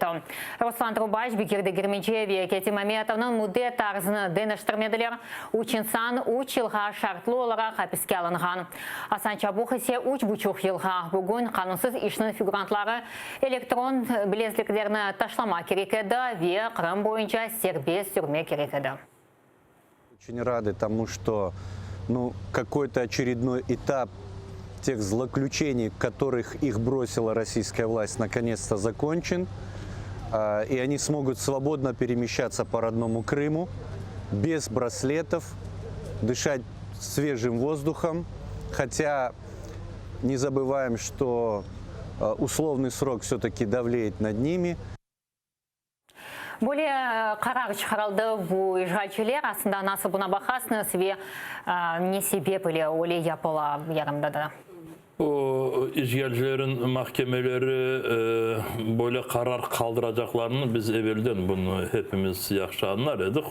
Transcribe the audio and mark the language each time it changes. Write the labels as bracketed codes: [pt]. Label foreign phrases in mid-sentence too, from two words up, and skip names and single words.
[crh] Ruslan Trubaş, Bekir'de girmeyeceği ve Ketim Ametov'un müddet tarzını deniştirmediler. 3 insan 3 yılga şartlı olarak hapiske alıngan. Hasan Çabuk ise 3,5 yılga. Bugün kanunsuz işinin figurantları elektron bilezliklerini taşlamak gerek edi ve Kırım boyunca serbest sürmek gerek edi. [ru] Очень рады тому, что какой-то очередной этап тех злоключений, которых их бросила российская власть, наконец-то закончен. И они смогут свободно перемещаться по родному Крыму, без браслетов, дышать свежим воздухом. Хотя не забываем, что условный срок все-таки давлеет над ними. [crh] Böyle karar çıkarıldı bu işgalciler. Aslında nasıl buna bakarsınız ve ne sebeple öyle yapıla yarımda da? O işgalcilerin mahkemeleri böyle karar kaldıracaklarını biz evvelden bunu hepimiz yaxşı anlardık.